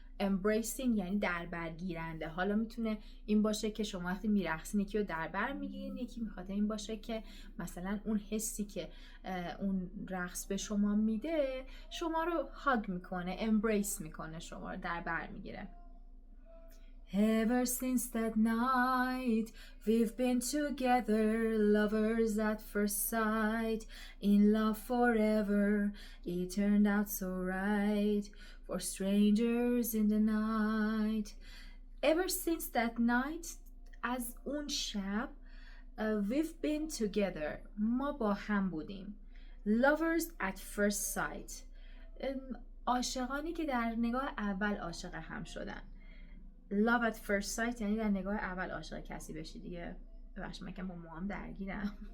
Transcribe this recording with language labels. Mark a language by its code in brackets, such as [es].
[fa] embracing یعنی در بر گیرنده. حالا میتونه این باشه که شما وقتی میرقصین یکی رو در بر میگیرین، یکی میخواد این باشه که مثلا اون حسی که اون رقص به شما میده شما رو هاگ میکنه، embrace میکنه، شما رو در بر میگیره. [en] Ever since that night, we've been together, lovers at first sight, in love forever, it turned out so right, for strangers in the night. Ever since that night, [fa] از اون شب [en] we've been together, [fa] ما با هم بودیم. [en] Lovers at first sight, [fa] عاشقانی که در نگاه اول عاشق هم شدن. [en] Love at first sight [fa] یعنی در نگاه اول عاشق کسی بشی دیگه. ببخشید من که با موام درگیرم.